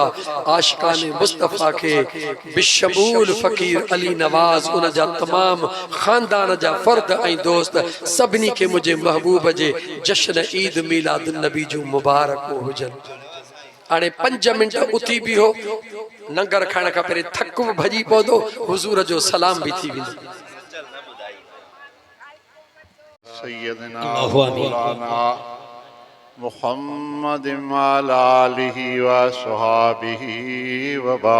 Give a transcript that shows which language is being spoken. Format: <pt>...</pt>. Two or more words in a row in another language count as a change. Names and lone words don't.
<sd>आशिकान मुस्तफ़ा के बिशमूल फ़कीर अली नवाज़ उन जा तमाम ख़ानदान जा फ़र्द ऐं दोस्त सभिनी के मुझे महबूब जे जश्न ईद मीलाद नबी जो मुबारक हुजनि। हाणे 5 मिंट उथी भी हो, लंगर खाइण खां पहिरीं थक बि भॼी पवंदो, हुज़ूर जो सलाम भी थी वेंदो।</sd> <ar>سيدنا مولانا محمد وآله وأصحابه و</ar>